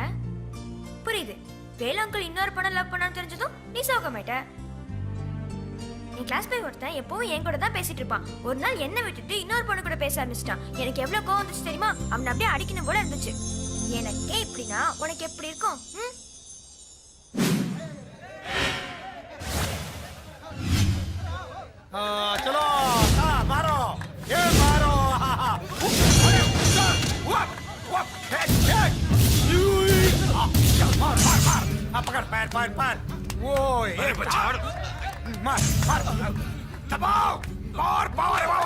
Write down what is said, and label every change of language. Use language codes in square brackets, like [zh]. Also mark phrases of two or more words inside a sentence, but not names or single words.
[ta] புரியுது. வேலு அங்கிள் இன்னொரு பொண்ணை லவ் பண்ணான்னு தெரிஞ்சதும் நீ சோகமாயிட்ட. என் கிளாஸ் போய் ஒருத்தன் எப்பவும் என் கூட தான் பேசிட்டு இருப்பான். ஒரு நாள் என்ன விட்டுட்டு இன்னொரு பொண்ணு கூட பேச ஆரம்பிச்சிட்டான். எனக்கு எவ்வளவு கோவம் வந்துச்சு தெரியுமா? அவனை அப்படியே அடிக்கணும் போல இருந்துச்சு. எனக்கே இப்படின்னா உனக்கு எப்படி இருக்கும்? [hi] चलो मारो ये मारो पकड़ पैर पैर पैर वो मार मार दबाओ और पावर